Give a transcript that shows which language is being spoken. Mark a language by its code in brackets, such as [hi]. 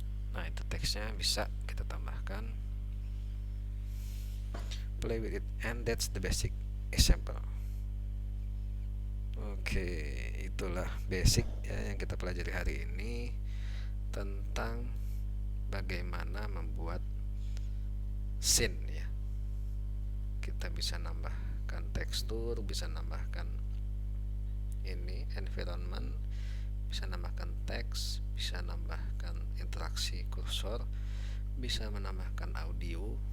[id] Nah, itu teksnya bisa kita tambahkan. [en] Play with it, and that's the basic example. [id] Oke, itulah basic ya yang kita pelajari hari ini tentang bagaimana membuat scene ya. Kita bisa nambahkan tekstur, bisa nambahkan ini environment, bisa nambahkan teks, bisa nambahkan interaksi kursor, bisa menambahkan audio.